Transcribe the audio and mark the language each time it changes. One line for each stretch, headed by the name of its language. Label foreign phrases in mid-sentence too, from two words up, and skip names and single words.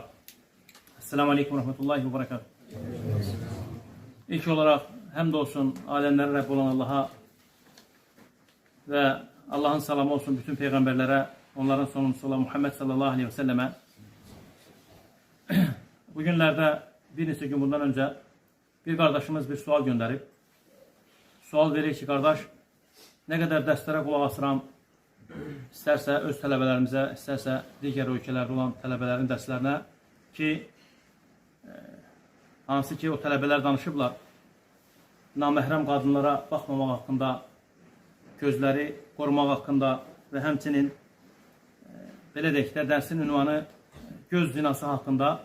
Arabic: السلام عليكم ورحمة الله وبركاته.
Turkish: İlk olarak hamdolsun alemlerin Rabbi olan Allah'a ve Allah'ın selamı olsun bütün peygamberlere, onların sonuncusu olan Muhammed
Arabic: صلى الله عليه وسلم.
Turkish: Bugünlerde bir neçə gün bundan önce bir kardeşimiz bir sual gönderip sual verir ki, kardeş, ne kadar derslere kulak asıram, isterse öz tələbələrimize, isterse diğer ülkelerde olan tələbələrin derslerine ki,
Azerbaijani: hansı ki o tələbələr danışıblar, naməhrəm qadınlara baxmamaq haqqında, gözləri qorumaq haqqında ve həmçinin belə deyək də dərsin ünvanı göz zinası haqqında.